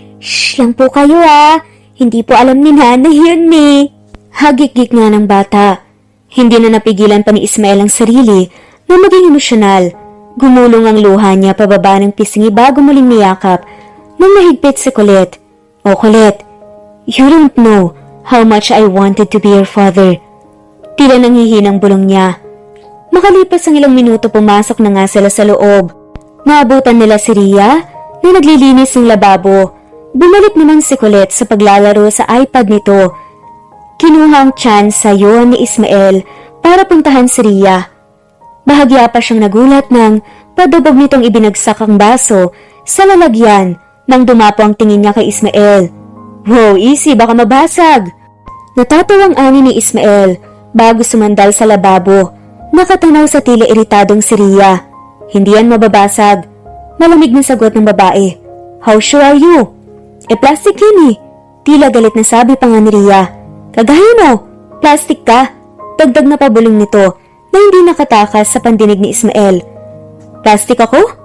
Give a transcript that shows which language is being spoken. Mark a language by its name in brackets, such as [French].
[Filipino] Shh lang po kayo ah. Hindi po alam ni nanay yun eh. Hagik-gik nga ng bata. Hindi na napigilan pa ni Ismael ang sarili na maging emosyonal. Gumulong ang luha niya pababa ng pisngi bago muling niyakap nang mahigpit si Colette. [English] Oh Colette, you don't know how much I wanted to be your father. [Filipino] Tila nanghihinang bulong niya. Makalipas ang ilang minuto pumasok na nga sila sa loob. Naabutan nila si Ria na naglilinis ng lababo. Bumalik naman si Colette sa paglalaro sa iPad nito. Kinuha ang chance sa ni Ismael para puntahan si Ria. Bahagya pa siyang nagulat nang padubog nitong ibinagsak ang baso sa lalagyan nang dumapo ang tingin niya kay Ismael. [English] Wow, easy, [Filipino] baka mabasag. Natatawang ani ni Ismael bago sumandal sa lababo. Nakatanaw sa tila iritadong si Ria. Hindi yan mababasag. Malamig na sagot ng babae. [English] How sure are you? [Filipino] Plastic yun eh. Tila galit na sabi pa nga ni Ria. Kagaya mo, plastic ka. Dagdag na pabuling nito na hindi nakatakas sa pandinig ni Ismael. Plastic ako?